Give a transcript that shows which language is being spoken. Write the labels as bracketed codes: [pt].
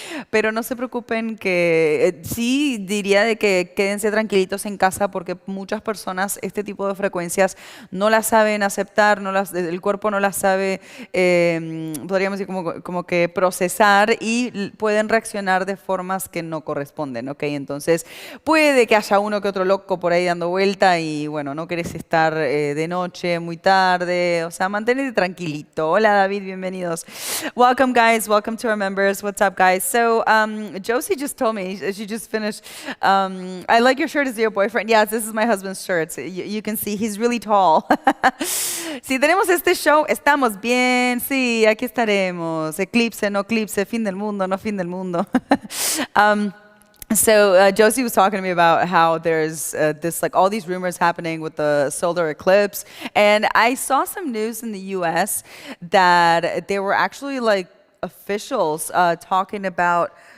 [es] Pero no se preocupen, que sí diría de que quédense tranquilitos en casa porque muchas personas este tipo de frecuencias no las saben aceptar, el cuerpo no las sabe, podríamos decir como que procesar y pueden reaccionar de formas que no corresponden, ¿ok? Entonces puede que haya uno que otro loco por ahí dando vuelta y bueno, no querés estar de noche, muy tarde, o sea, manténete tranquilito. Hola David, bienvenidos. [en] Welcome guys, welcome to our members. What's up guys? So Josie just told me, she just finished, I like your shirt, is your boyfriend? Yes, this is my husband's shirt. So you can see, he's really tall. [es] Si tenemos este show, estamos bien, sí, aquí estaremos. Eclipse, no eclipse, fin del mundo, no fin del mundo. [en] So Josie was talking to me about how there's all these rumors happening with the solar eclipse, and I saw some news in the U.S. that there were actually like officials talking about